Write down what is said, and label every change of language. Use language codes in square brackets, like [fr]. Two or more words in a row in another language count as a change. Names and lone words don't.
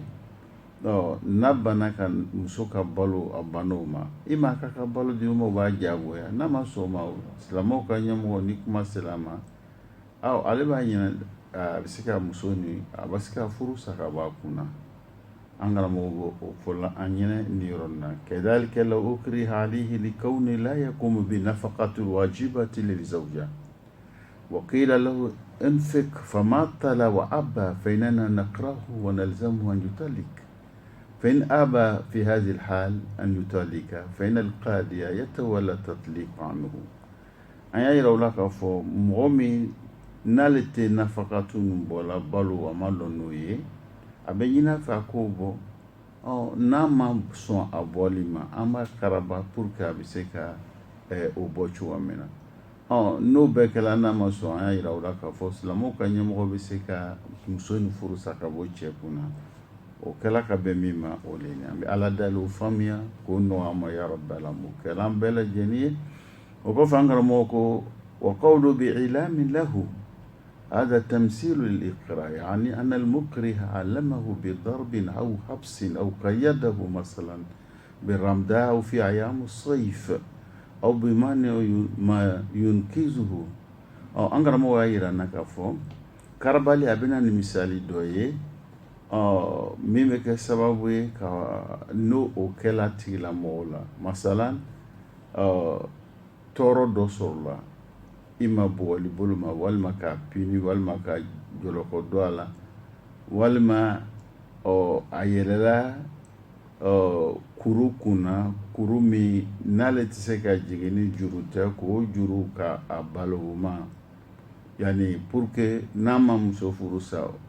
[bm] N'a banna ka muso ka balo a banna o ma, i ma k'a ka balo di o ma, o b'a diyagoya. N'a ma sɔn o ma, silamɛw ka ɲɛmɔgɔ ni kuma sera a ma, ale b'a ɲini a bɛ se ka muso ni a bɛ se ka furusa ka bɔ a kunna. An karamɔgɔ b'o fɔ la an ɲɛna nin yɔrɔ nin na. [ar] كذلك لو أكره عليه لكونه لا يقوم بنفقة الواجبة لزوجة وقيل له انفق فماطل وأبى فإننا نكرهه ونلزمه أن يطلق فإن أبى في هذه الحال أن يطلق فإن القاضي يتولى التطليق عنه. [bm] an y'a yira u la k'a fɔ mɔgɔ min n'ale tɛ nafakatu bɔla balo a ma dɔn n'o ye, a bɛ ɲini a fɛ a k'o bɔ. N'a ma sɔn a bɔli ma an b'a karaba [fr] pour que [bm] a bɛ se ka o bɔ cogoya min na. N'o bɛɛ kɛla n'a ma sɔn, an y'a yira u la k'a fɔ silamɛw ka ɲɛmɔgɔ bɛ se ka muso ni furusa ka bɔ cɛ kunna. O kɛla ka bɛn min ma o le ye. An bɛ Ala dali o faamuya k'o nɔgɔya an ma [ar] يا رب العالمين. [bm] O kɛla an bɛɛ lajɛlen ye. O kɔfɛ an karamɔgɔ ko [ar] وقوله بإعلام له هذا تمثيل للإقرار، يعني أن المكره علمه بضرب أو حبس أو قيده مثلا بالرمداء أو في أيام الصيف أو بمانع ما ينقذه. [bm] An karamɔgɔ y'a yira n na k'a fɔ karabali a bɛna ni misali dɔ ye min bɛ kɛ sababu ye ka n'o o kɛla tigilamɔgɔ la masalan tɔɔrɔ dɔ sɔrɔla i ma bugɔli bolo ma walima ka pini walima ka jɔlɔkɔ dɔ a la walima a yɛlɛla kuru kunna kuru min n'ale tɛ se ka jigin ni juru tɛ k'o juru ka a balo o ma yani [fr] pour que [bm] n'a ma muso furu sa